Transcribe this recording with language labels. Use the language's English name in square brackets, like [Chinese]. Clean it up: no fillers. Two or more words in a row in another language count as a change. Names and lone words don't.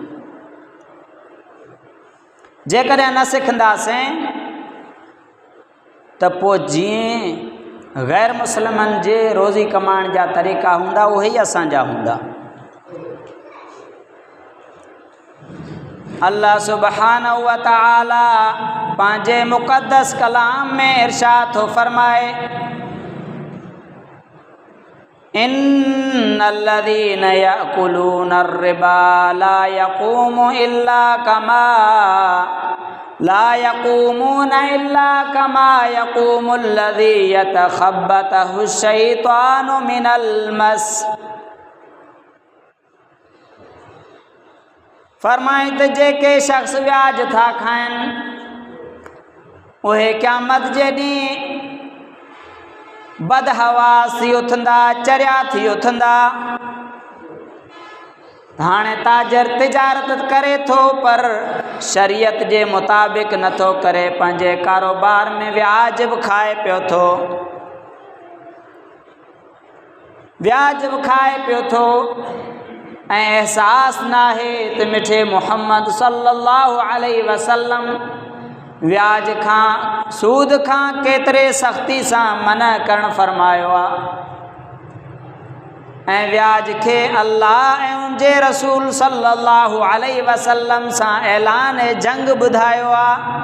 [Sindhi] जेकॾहिं न सिखंदासीं त पोइ जीअं गैर मुस्लिमनि जे रोज़ी कमाइण जा तरीक़ा हूंदा, उहे ई असांजा हूंदा। [Arabic] الله سبحانه وتعالى [Sindhi] पंहिंजे मुक़द्दस कलाम में इरशाद थो फरमाए, [Arabic] إن الذين يأكلون الربا لا يقومون إلا كما يقوم الذي يتخبطه الشيطان من المس. [Sindhi] फरमाए त जेके शख्स व्याज था खाइनि उहे क़यामत जे ॾींहुं बदहवास थी उथंदा, चरिया थी उथंदा। हाणे ताजर तिजारत करे थो पर शरीयत जे मुताबिक़ नथो करे, पंहिंजे कारोबार में व्याज बि खाए पियो थो, व्याज बि खाए पियो थो ऐं एहसास नाहे त मिठे मुहम्मद [Arabic] صلى الله عليه وسلم [Sindhi] व्याज खां, सूद खां केतिरे सख़्ती सां मना करणु फरमायो आहे ऐं व्याज खे अल्लाह ऐं उनजे रसूल [Arabic] صلى الله عليه وسلم [Sindhi] सां ऐलान जंग ॿुधायो आहे।